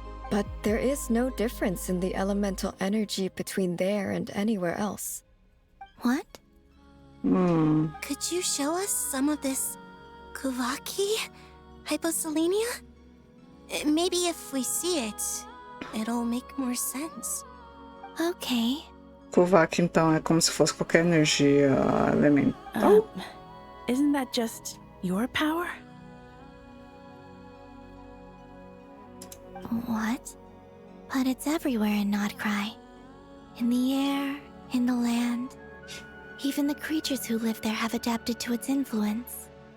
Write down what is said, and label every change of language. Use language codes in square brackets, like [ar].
[en] But there is no difference in the elemental energy between there and anywhere else. What? Could you show us some of this Kuvaki? Hyposelenia? Maybe if we see it, it'll make more sense. Okay. [pt] Kuvaki, então, é como se fosse qualquer energia elemental. [en] Isn't that just your power? What? But it's everywhere in Nodcry. In the air, in the land. Even the creatures who live there have adapted to its influence.